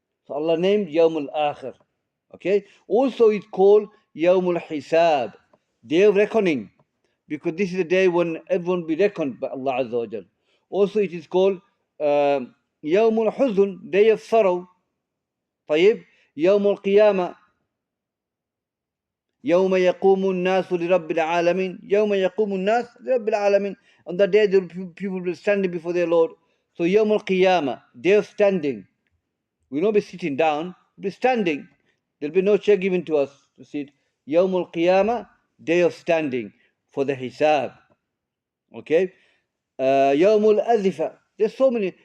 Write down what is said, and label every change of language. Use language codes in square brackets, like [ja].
[en] So Allah named Yawmul Akhir. Okay. Also it's called Yawmul Hisab, day of reckoning, because this is the day when everyone will be reckoned by Allah Azza wa Jal. Also it is called Yawmul Huzn, day of sorrow. [ar] طيب. Yawmul Qiyamah, يوم يقوم الناس لرب العالمين. يوم يقوم الناس لرب العالمين. [en] On the day the people will be standing before their Lord. So يوم القيامة, day of standing. We will not be sitting down, we'll be standing. There'll be no chair given to us to sit. يوم القيامة, day of standing for the hisab. Okay. يوم الأزفة. There's so many.